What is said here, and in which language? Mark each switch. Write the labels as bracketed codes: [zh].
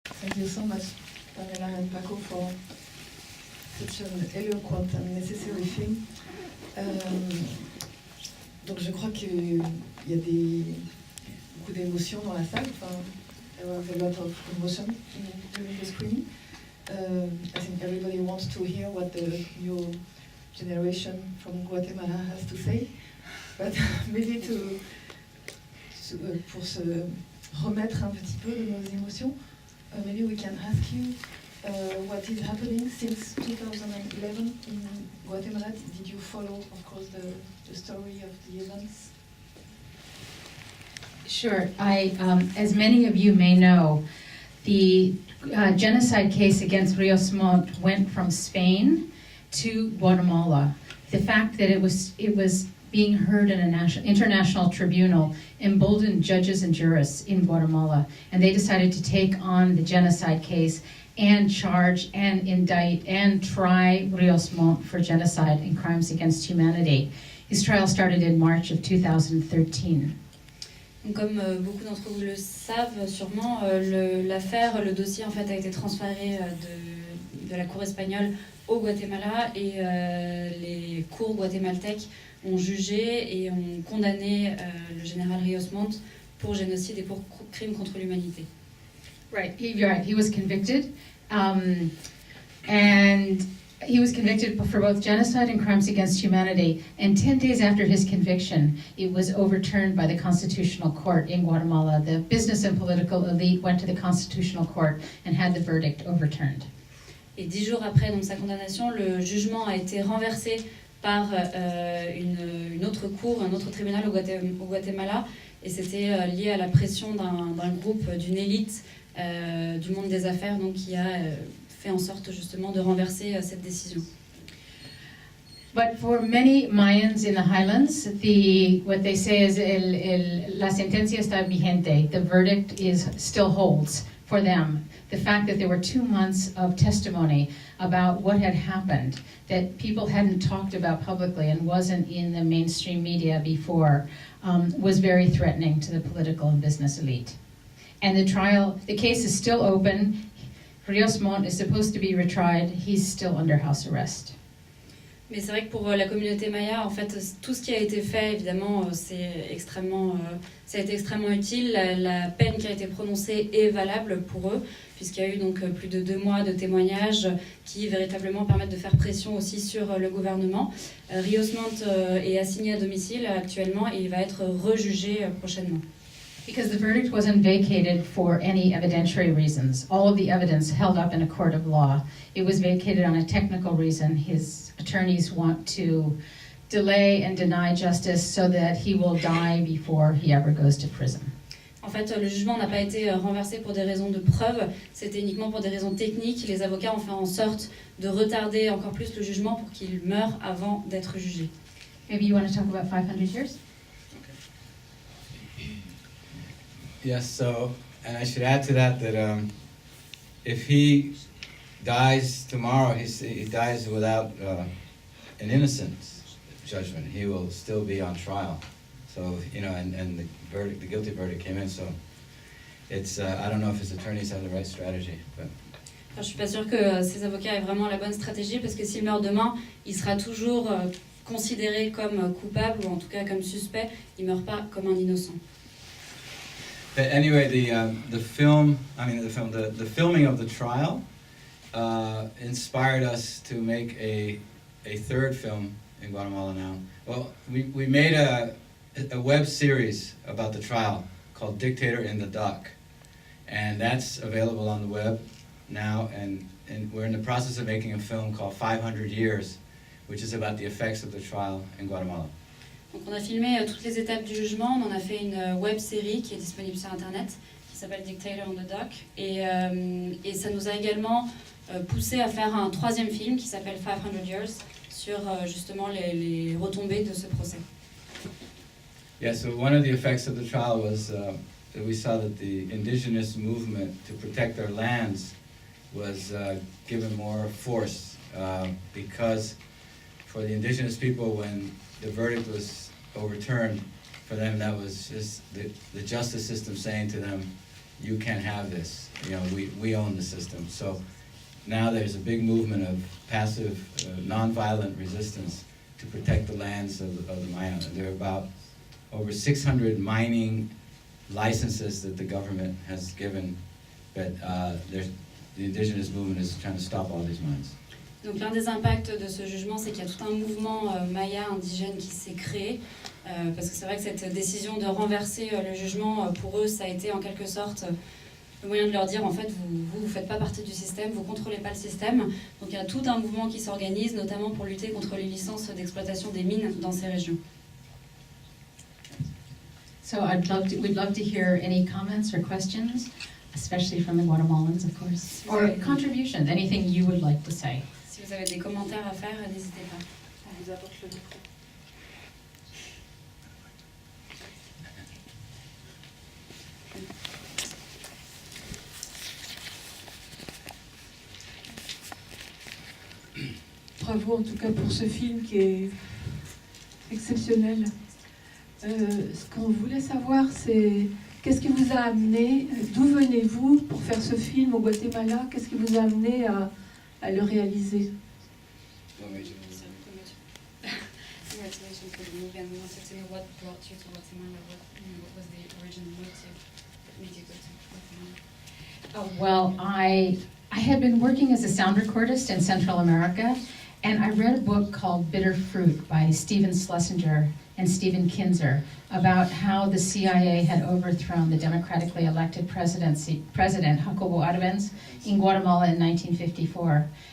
[en] Thank you so much, Pamela and Paco, for such an eloquent and necessary film. [fr] Donc je crois qu'il y a beaucoup d'émotions dans la salle. [en] Enfin, there was a lot of emotion during the screening. I think everybody wants to hear what the new generation from Guatemala has to say. But maybe [fr] pour se remettre un petit peu de nos émotions, [en] maybe we can ask you what is happening since 2011 in Guatemala. Did you follow, of course, the story of the events? Sure. As many of you may know, the genocide case against Rios Montt went from Spain to Guatemala. The fact that it was being heard in an international tribunal emboldened judges and jurists in Guatemala, and they decided to take on the genocide case and charge and indict and try Rios Montt for genocide and crimes against humanity. His trial started in March of 2013. [fr] Comme beaucoup d'entre vous le savent sûrement, l'affaire, le dossier en fait a été transféré de la cour espagnole au Guatemala et les cours guatémaltèques ont jugé et ont condamné le général Rios Montt pour génocide et pour crimes contre l'humanité. [en] Right, he was convicted, and he was convicted for both genocide and crimes against humanity. And 10 days after his conviction, it was overturned by the Constitutional Court in Guatemala. The business and political elite went to the Constitutional Court and had the verdict overturned. [fr] Et 10 jours après donc, sa condamnation, le jugement a été renversé par une autre cour, un autre tribunal au Guatemala. Et c'était lié à la pression d'un groupe, d'une élite du monde des affaires, donc, qui a fait en sorte justement de renverser cette décision. [en] But for many Mayans in the highlands, what they say is [es] la sentencia está vigente. [en] The verdict still holds for them. The fact that there were 2 months of testimony about what had happened that people hadn't talked about publicly and wasn't in the mainstream media before was very threatening to the political and business elite. And the case is still open. Rios Montt is supposed to be retried. He's still under house arrest. [fr] Mais c'est vrai que pour la communauté maya, en fait, tout ce qui a été fait, évidemment, ça a été extrêmement utile. La peine qui a été prononcée est valable pour eux, puisqu'il y a eu donc plus de 2 mois de témoignages qui véritablement permettent de faire pression aussi sur le gouvernement. Rios Montt est assigné à domicile actuellement et il va être rejugé prochainement. [en] Because the verdict wasn't vacated for any evidentiary reasons. All of the evidence held up in a court of law. It was vacated on a technical reason. His attorneys want to delay and deny justice so that he will die before he ever goes to prison. [fr] En fait, le jugement n'a pas été renversé pour des raisons de preuve, c'était uniquement pour des raisons techniques. Les avocats ont fait en sorte de retarder encore plus le jugement pour qu'il meure avant d'être jugé. [en] Maybe you want to talk about 500 years? Yes, so, and I should add to that if he dies tomorrow, he dies without an innocence judgment. He will still be on trial. So, and the guilty verdict came in, so it's, I don't know if his attorneys have the right strategy, but... [fr] Enfin, je suis pas sûre que ses avocats aient vraiment la bonne stratégie, parce que s'il meurt demain, il sera toujours considéré comme coupable, ou en tout cas comme suspect. Il meurt pas comme un innocent. [en] But anyway, the filming of the trial inspired us to make a third film in Guatemala now. Well, we made a web series about the trial called Dictator in the Dock, and that's available on the web now, and we're in the process of making a film called 500 Years, which is about the effects of the trial in Guatemala. [fr] Donc on a filmé toutes les étapes du jugement, on en a fait une web série qui est disponible sur internet, qui s'appelle Dictator on the Dock, et ça nous a également poussé à faire un 3e film qui s'appelle 500 Years sur justement les retombées de ce procès. [en] Yeah, so one of the effects of the trial was that we saw that the indigenous movement to protect their lands was given more force because for the indigenous people, when the verdict was overturned, for them that was just the justice system saying to them, you can have this. We own the system. So now there's a big movement of passive, non-violent resistance to protect the lands of the Maya. And there are about over 600 mining licenses that the government has given, but the indigenous movement is trying to stop all these mines. [fr] Donc l'un des impacts de ce jugement, c'est qu'il y a tout un mouvement maya indigène qui s'est créé, parce que c'est vrai que cette décision de renverser le jugement, pour eux, ça a été en quelque sorte le moyen de leur dire, en fait, vous faites pas partie du système, vous contrôlez pas le système. Donc il y a tout un mouvement qui s'organise, notamment pour lutter contre les licences d'exploitation des mines dans ces régions. [en] So we'd love to hear any comments or questions, especially from the Guatemalans, of course, or contributions, anything you would like to say. [fr] Si vous avez des commentaires à faire, n'hésitez pas. On vous apporte le micro. Bravo en tout cas pour ce film qui est exceptionnel. Ce qu'on voulait savoir, c'est qu'est-ce qui vous a amené, d'où venez-vous pour faire ce film au Guatemala? Qu'est-ce qui vous a amené à le réaliser? [en] Congratulations for the movie, and we wanted to know what brought you to Guatemala. What was the original motive that made you go to Guatemala? Well, I had been working as a sound recordist in Central America, and I read a book called Bitter Fruit by Stephen Schlesinger and Stephen Kinzer about how the CIA had overthrown the democratically elected President Jacobo Arbenz in Guatemala in 1954.